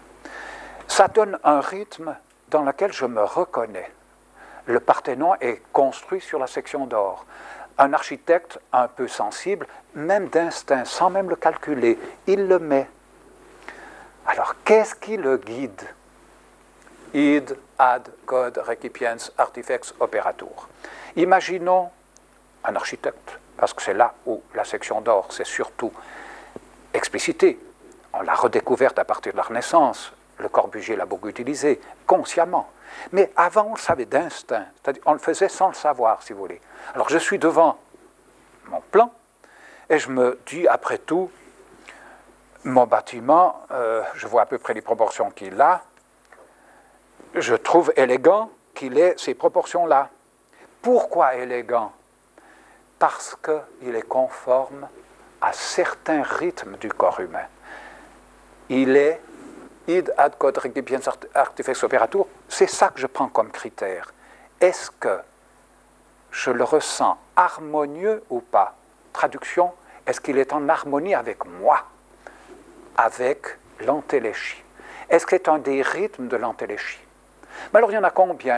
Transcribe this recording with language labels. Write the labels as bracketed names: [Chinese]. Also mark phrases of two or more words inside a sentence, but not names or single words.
[French] Ça donne un rythme dans lequel je me reconnais. Le Parthénon est construit sur la section d'or. Un architecte un peu sensible, même d'instinct, sans même le calculer, il le met. Alors, qu'est-ce qui le guide? [Latin] Id, ad, code, recipiens, artifex, operatur. [French] Imaginons un architecte, parce que c'est là où la section d'or, c'est surtout explicité. On l'a redécouverte à partir de la Renaissance. Le Corbusier l'a beaucoup utilisé, consciemment. Mais avant, on le savait d'instinct. C'est-à-dire, on le faisait sans le savoir, si vous voulez. Alors, je suis devant mon plan, et je me dis, après tout, mon bâtiment, je vois à peu près les proportions qu'il a, je trouve élégant qu'il ait ces proportions-là. Pourquoi élégant? Parce qu'il est conforme à certains rythmes du corps humain. Il est [Latin] id, ad, code, recipiens, artifex, operatur. [French] C'est ça que je prends comme critère. Est-ce que je le ressens harmonieux ou pas? Traduction, est-ce qu'il est en harmonie avec moi, avec l'entéléchie? Est-ce que c'est un des rythmes de l'entéléchie? Mais alors, il y en a combien?